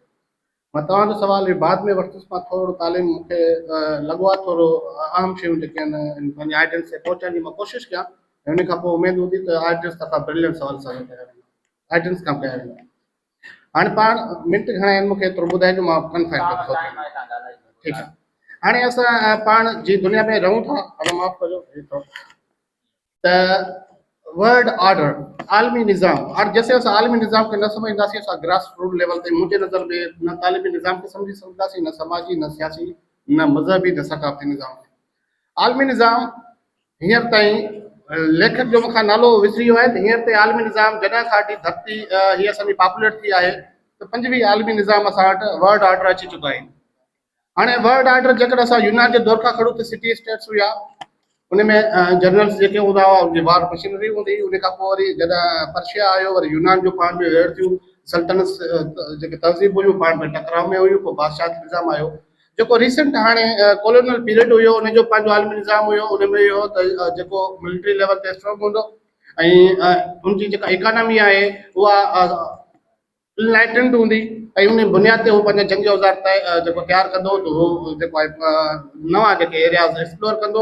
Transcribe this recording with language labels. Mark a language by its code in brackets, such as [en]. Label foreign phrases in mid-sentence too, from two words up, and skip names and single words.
[sd] मां तव्हांजो सुवालु बाद में वरितुसि। मां थोरो तालीम मूंखे लॻो आहे थोरो अहम शयूं जेके आहिनि पंहिंजे आइडियल्स ते पहुचण जी मां कोशिशि कयां, ऐं उन खां पोइ उमेदु हूंदी त आइडियल्स तर्फ़ां ब्रिलियंट सुवाल कया वेंदा, आइडियल्स खां कया वेंदा। हाणे पाण मिंट घणा आहिनि मूंखे एतिरो ॿुधाइजो, मां कंफर्म थो थियां। ठीकु आहे। हाणे असां पाण जी दुनिया में रहूं था, हाणे माफ़ कजो त [en] word order [sd] आलमी निज़ाम, और जैसे असां आलमी निज़ाम खे न समझदासीं असां [en] grass root level [sd] ते मुंहिंजे नज़र में न तालीमी निज़ाम खे समझी सघंदासीं, न समाजी, न सियासी, न मज़हबी, न सकाफ़ती निज़ाम। आलमी निज़ाम हींअर ताईं लेखक जो मूंखां नालो विसरी वियो आहे त हींअर ताईं आलमी निज़ाम जॾहिं खां वठी धरती हीअ असांजी पॉपुलेट थी आहे त 5वीं आलमी निज़ाम असां वटि [en] word order [sd] अची चुका आहिनि। हाणे [en] word order [sd] जेकॾहिं असां यूनान जे दौर खां खणूं त [en] city states [sd] हुआ, उनमें जनरल्स जेके हूंदा हुआ उनजी [en] war machinery [sd] हूंदी। उन खां पोइ वरी जॾहिं पर्शिया आयो, वरी यूनान जो पाण में वेड़ थियूं, सल्तनत जेके तहज़ीब हुयूं पाण में टकराव में हुयूं, पोइ बादशाह निज़ाम आयो। जेको रिसेंट हाणे [en] colonial period [sd] हुयो उनजो पंहिंजो आलमी निज़ाम हुयो, उनमें इहो त जेको [en] military level [sd] ते स्ट्रॉन्ग हूंदो ऐं उनजी जेका इकोनॉमी आहे उहा इनलाइटेंड हूंदी, ऐं उन बुनियाद ते हू पंहिंजा जंग औज़ार जेको तयारु कंदो त उहो जेको आहे नवां जेके [en] areas explore [sd] कंदो।